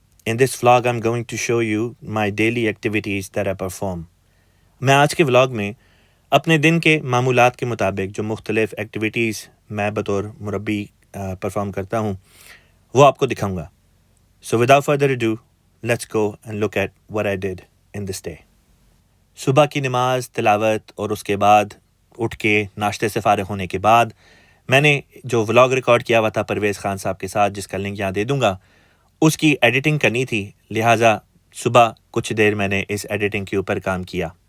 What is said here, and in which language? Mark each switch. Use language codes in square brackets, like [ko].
[en] In this vlog I'm going to show you my daily activities that I perform. [ur] میں آج کے vlog میں اپنے دن کے معمولات کے مطابق جو مختلف ایکٹیویٹیز میں بطور مربی پرفارم کرتا ہوں وہ آپ کو دکھاؤں گا. [en] So without further ado, let's go and look at what I did in this day. [ur] صبح کی نماز تلاوت اور اس کے بعد اٹھ کے ناشتے سے فارغ ہونے کے بعد میں نے جو ولاگ ریکارڈ کیا ہوا تھا پرویز خان صاحب کے ساتھ جس کا لنک یہاں دے دوں گا اس کی ایڈیٹنگ کرنی تھی، لہٰذا صبح کچھ دیر میں نے اس ایڈیٹنگ کے اوپر کام کیا.